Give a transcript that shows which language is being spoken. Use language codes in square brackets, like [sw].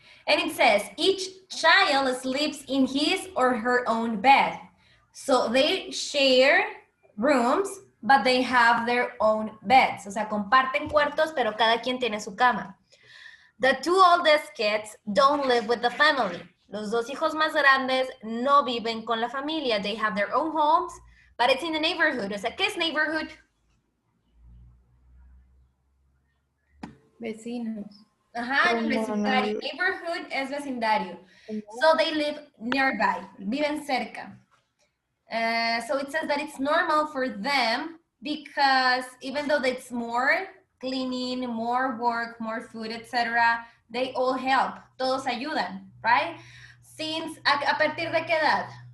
[en] And it says each child sleeps in his or her own bed. So they share rooms, but they have their own beds. [es] O sea, comparten cuartos, pero cada quien tiene su cama. [en] The two oldest kids don't live with the family. [es] Los dos hijos más grandes no viven con la familia. [en] They have their own homes, but it's in the neighborhood. [es] O sea, ¿qué es neighborhood? Vecinos. Ajá, el Como vecindario. Neighborhood es vecindario. [en] So they live nearby, [es] viven cerca. [en] So it says that it's normal for them because even though it's more cleaning, more work, more food, etc., they all help. [es] Todos ayudan, right? Since, ¿a partir de qué edad?